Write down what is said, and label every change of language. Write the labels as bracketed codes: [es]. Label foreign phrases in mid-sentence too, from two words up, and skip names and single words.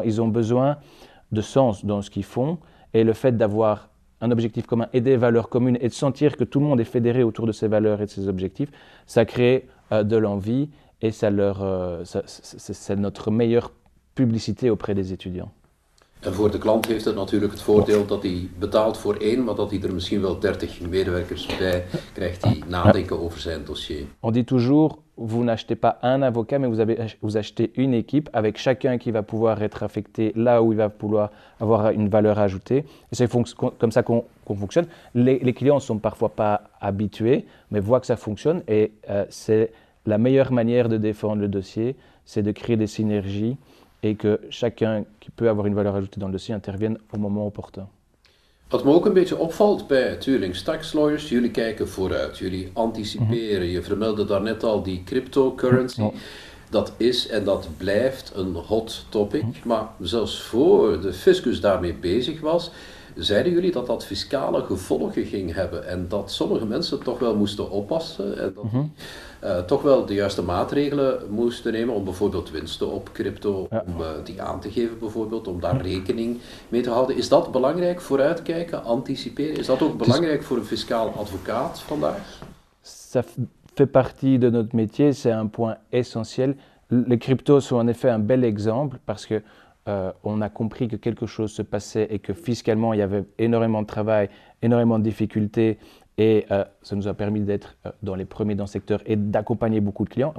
[fr] Ils ont besoin de sens dans ce qu'ils font. Et le fait d'avoir un objectif commun et des valeurs communes et de sentir que tout le monde est fédéré autour de ces valeurs et de ces objectifs, ça crée de l'envie et c'est notre meilleure publicité auprès des étudiants. [nl] En voor de klant heeft het natuurlijk het voordeel dat hij betaalt voor één, maar dat hij er misschien wel 30 medewerkers bij krijgt die nadenken over zijn dossier. [fr] On dit toujours, vous n'achetez pas un avocat, mais vous achetez une équipe avec chacun qui va pouvoir être affecté là où il va pouvoir avoir une valeur ajoutée. Et c'est comme ça qu'on fonctionne. Les clients ne sont parfois pas habitués, mais voient que ça fonctionne et c'est la meilleure manière de défendre le dossier, c'est de créer des synergies et que chacun qui peut avoir une valeur ajoutée dans le dossier intervienne au moment opportun. [nl] Wat me ook een beetje opvalt bij Turing Tax Lawyers, jullie kijken vooruit, jullie anticiperen. Je vermeldde daarnet al die cryptocurrency. Dat is en dat blijft een [en] hot topic, [nl] maar zelfs voor de fiscus daarmee bezig was, zeiden jullie dat dat fiscale gevolgen ging hebben en dat sommige mensen toch wel moesten oppassen en dat toch wel de juiste maatregelen moesten nemen om bijvoorbeeld winsten op crypto, om die aan te geven bijvoorbeeld, om daar rekening mee te houden. Is dat belangrijk, vooruitkijken, anticiperen? Is dat ook belangrijk voor een fiscaal advocaat vandaag? [fr] Ça fait partie de notre métier, c'est un point essentiel. Les cryptos sont en effet un bel exemple parce que on a compris que quelque chose se passait et que fiscalement il y avait énormément de travail, énormément de difficultés et ça nous a permis d'être dans les premiers dans le secteur et d'accompagner beaucoup de clients.